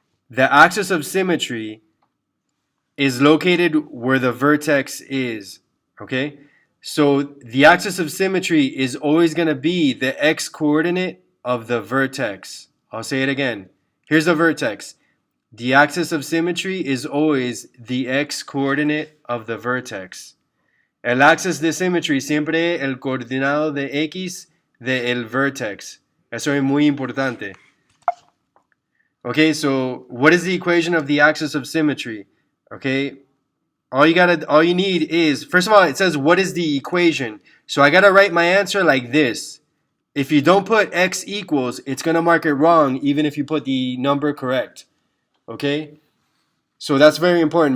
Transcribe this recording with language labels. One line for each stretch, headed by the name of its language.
English: The axis of symmetry is located where the vertex is. Okay, so the axis of symmetry is always going to be the x coordinate of the vertex. I'll say it again. Here's the vertex. The axis of symmetry is always the x coordinate of the vertex.
Spanish: El axis de symmetry siempre el coordinado de x de el vertex. Eso es muy importante.
English: Okay, so what is the equation of the axis of symmetry? Okay, all you need is, first of all, it says what is the equation. So I gotta write my answer like this. If you don't put x equals, it's gonna mark it wrong even if you put the number correct. Okay? So that's very important.